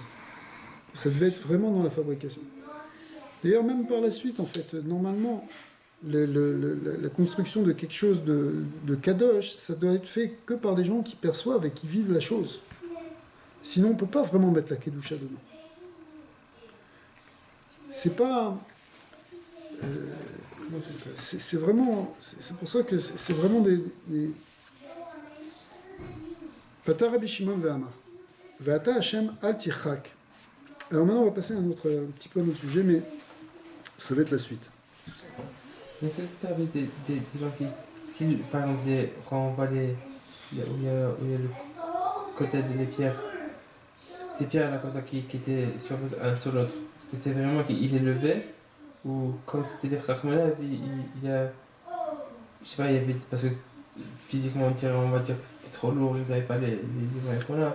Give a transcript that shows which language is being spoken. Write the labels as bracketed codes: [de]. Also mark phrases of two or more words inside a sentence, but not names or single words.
[fr] Ça devait être vraiment dans la fabrication. D'ailleurs, même par la suite, en fait, normalement, la construction de quelque chose de kadosh, ça doit être fait que par des gens qui perçoivent et qui vivent la chose. Sinon, on ne peut pas vraiment mettre la kedusha dedans. C'est pas... c'est vraiment... C'est pour ça que c'est vraiment des... [he] פתח רבי שמעון ואמר. ואתה השם אל תרחק. [fr] Alors maintenant, on va passer un petit peu à notre sujet, mais ça va être la suite. Est-ce que tu avais des gens qui par exemple, quand on voit où il y a le côté des pierres, ces pierres là comme ça qui étaient surposées un sur l'autre, est-ce que c'est vraiment qu'il les levait ou quand c'était des Chachmana, il y a, je sais pas, il y avait, parce que physiquement on va dire que c'était trop lourd, ils n'avaient pas les moyens qu'on a.